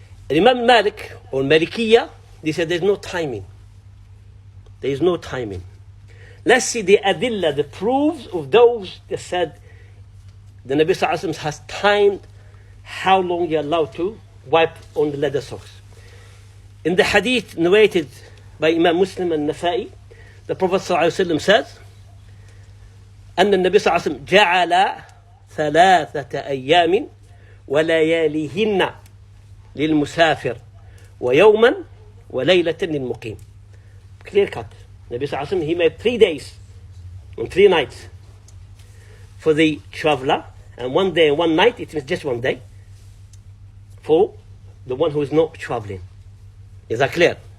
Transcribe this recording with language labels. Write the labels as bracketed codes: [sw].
[en] Imam Malik or Malikiyya, they said there's no timing. There is no timing. Let's see the adillah, the proofs of those that said the Nabi Sallallahu Alaihi Wasallam has timed how long you're allowed to wipe on the leather socks. In the hadith narrated by Imam Muslim and Nasa'i, the Prophet ﷺ says, [ar] أن النبي صلى الله عليه وسلم جعل 3 أيام ولياليهن للمسافر ويوما وليلة للمقيم. [en] Clear cut. Nabi sallallahu alaihi wasallam, he made 3 days and 3 nights for the traveler, and 1 day and 1 night, it means just 1 day, for the one who is not traveling. Is that clear?